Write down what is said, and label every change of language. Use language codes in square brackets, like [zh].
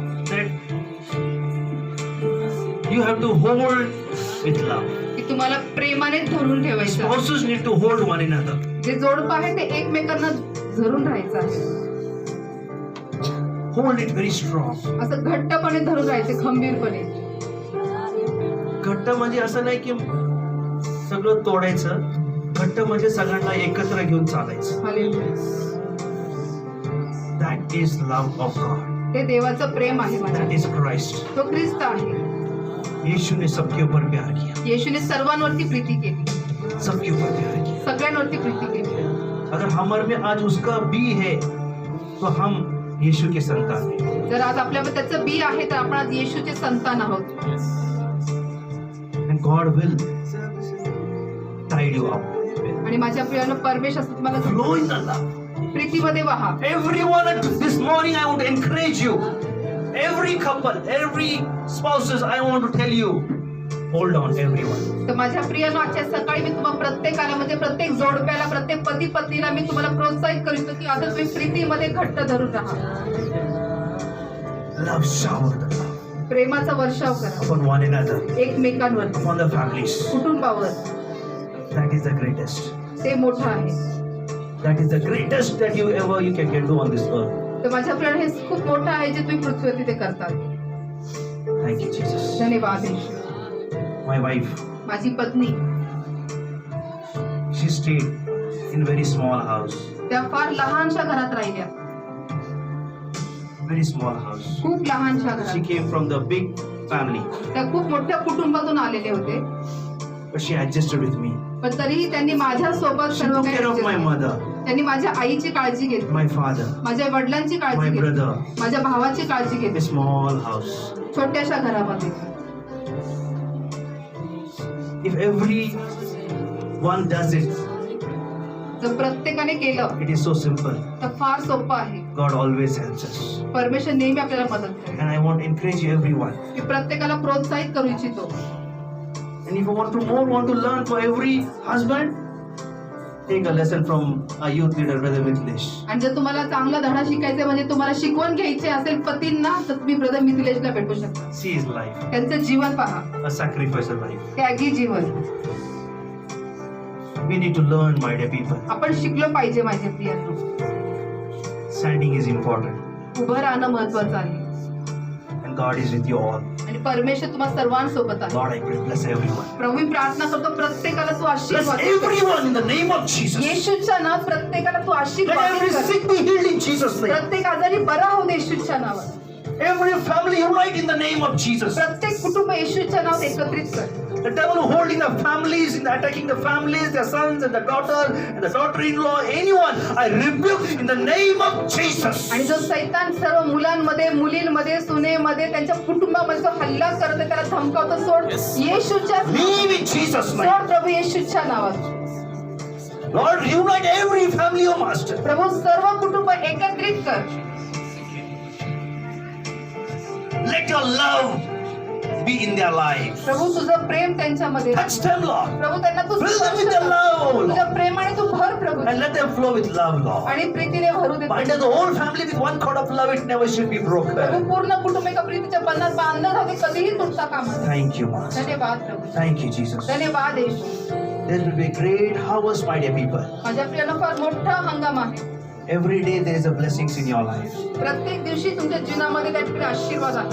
[en] that you have to hold with love. [mr] की तुम्हाला प्रेमाने धरून ठेवायचं आहे. [en] Spouses need to hold one another. [mr] जे जोडपं आहे ते एकमेकांना धरून राहायचं आहे. [en] Hold it very strong. [mr] असं घट्टपणे धरून राहायचे, खंबीरपणे. घट्ट म्हणजे असं नाही की सगळं तोडायचं. घट्ट म्हणजे सगळ्यांना एकत्र घेऊन चालायचं. Hallelujah. [en] That is love of God. [mr] ते देवाचं प्रेम आहे माझ्या. [en] That is Christ. [mr] तो ख्रिस्त आहे. [hi] यीशु ने सबके ऊपर प्यार किया. [mr] येशूने सर्वांवरती प्रीती केली, [hi] सबके ऊपर प्यार किया. [mr] सगळ्यांवरती प्रीती केली. [hi] अगर हमारे में आज उसका बी है तो हम यीशु के संतान हैं. [mr] जर आज आपल्यामध्ये त्याचं बी आहे तर आपण आज येशूचे संतान आहोत. [en] And God will tide you up. [mr] आणि माझ्या प्रियानं परमेश्वर असं तुम्हाला [en] Flow in the love. [mr] प्रीतीमध्ये वाहा. [en] Everyone this morning I want to encourage you. Every couple, every spouses, I want to tell you, hold on everyone. [mr] तर माझ्या प्रियानो, आजच्या सकाळी मी तुम्हाला प्रत्येकाला म्हणजे प्रत्येक जोडप्याला, प्रत्येक पती पत्नीला मी तुम्हाला प्रोत्साहित करू की आता तुम्ही प्रीतीमध्ये घट्ट धरून राहा. [en] Love shower the love [mr] प्रेमाचा वर्षाव करा [en] upon one another, [mr] एकमेकांवर, [en] upon the families. [mr] कुटुंबावर. [en] That is the greatest. [mr] ते मोठं आहे. [en] That is the greatest that you can do on this earth. [mr] तर माझ्या प्रियानो, हे खूप मोठं आहे जे तुम्ही पृथ्वीवरती ते करतात. [en] Thank you, Jesus. [mr] धन्यवाद येशू. [en] My wife, [mr] माझी पत्नी, [en] she stayed in very small house. [mr] त्या फार लहानशा घरात राहिल्या, [en] Very small house. [mr] खूप लहानशा [en] She [mr] घरात. [en] came from the big family, [mr] त्या खूप मोठ्या कुटुंबातून आलेले होते, [en] but she adjusted with me. [mr] पण तरीही त्यांनी माझ्या सोबत [en] She [mr] सर्व [en] took [mr] काही [en] care of my adjust mother, [mr] केलं. त्यांनी माझ्या आईची काळजी घेतली, [en] my father, [mr] माझ्या वडिलांची [en] my [mr] काळजी घेतली, [en] brother. [mr] माझ्या भावाची काळजी [en] A [mr] घेतली, [en] small house. [mr] छोट्याशा घरामध्ये. [en] If everyone does it, [mr] जर प्रत्येकाने केलं [en] it is so simple. [mr] तर फार सोपं आहे. [en] God always helps us. [mr] परमेश्वर नेहमी आपल्याला मदत करेल. [en] And I want to encourage everyone. [mr] मी प्रत्येकाला प्रोत्साहित करू इच्छितो. [en] And if you want to learn for every husband, take a lesson from our youth leader, Brother Mithilesh. [mr] आणि जर तुम्हाला चांगला धडा शिकायचा म्हणजे तुम्हाला शिकवण घ्यायची असेल पतींना, तर तुम्ही ब्रदर मिथिलेशला भेटू शकता. [en] See his life, [mr] त्यांचं जीवन पहा, [en] a sacrificial life. [mr] Tyagi Jeevan. [en] We need to learn, my dear people. [mr] आपण शिकलो पाहिजे माझ्या प्रियांनो. [en] Standing is important, [mr] उभं राहणं महत्वाचं आहे. [en] and God is with you all. [mr] आणि परमेश्वर तुम्हा सर्वांसोबत आहे. [en] Lord, I pray, bless everyone. [mr] प्रभू, मी प्रार्थना करतो प्रत्येकाला तू [en] Bless [mr] आशीर्वाद कर. [en] everyone in the name of Jesus. [mr] येशूच्या नावात प्रत्येकाला तू [en] Let [mr] आशीर्वाद [en] every [mr] कर. [en] sick be healed in Jesus' name. [mr] प्रत्येक आजारी बरा हो दे येशूच्या नावात. [en] Every family unite in the name of Jesus. [mr] प्रत्येक कुटुंब येशूच्या नावात एकत्रित कर. [en] The devil holding the families, attacking the families, their sons and the daughter and the daughter-in-law, anyone, I rebuke in the name of Jesus. [mr] आणि जो सैतान सर्व मुलांमध्ये, मुलींमध्ये, सुनेमध्ये, त्यांच्या कुटुंबामध्ये जो हल्ला करत आहे, त्याला धमकावतो. सोड येशूच्या [en] Leave in Jesus' name. [mr] सोड प्रभू येशूच्या नावात. [en] Lord, unite every family, O Master. [mr] प्रभू, सर्व कुटुंब एकत्रित कर. [en] Let your love be in their lives. [mr] प्रभू, तुझं प्रेम त्यांच्यामध्ये. [en] Touch them, Lord. [mr] प्रभू, त्यांना तू [en] Fill them with [mr] स्पर्श [en] your [mr] कर. [en] love, O [mr] तुझ्या [en] Lord. [mr] प्रेमाने तू भर प्रभू, [en] And let them flow with love, Lord. [mr] आणि प्रीतीने भरू दे. [en] Bind the whole family with one cord of love, it never should be [mr] Prabhu, [en] broken. [mr] पूर्ण कुटुंब एका प्रीतीच्या बंधनात बांधलं जाते, कधीही तुटता कामा नये. [en] Thank you, Master. [mr] धन्यवाद प्रभू. [en] Thank you, Jesus. [mr] धन्यवाद येशू. [en] There will be a great harvest, my dear people. [mr] माझ्या प्रियांनो, फार मोठा हंगाम आहे. [en] Every day there is a blessings in your life. [mr] प्रत्येक दिवशी तुमच्या जीवनामध्ये काहीतरी आशीर्वाद आहे.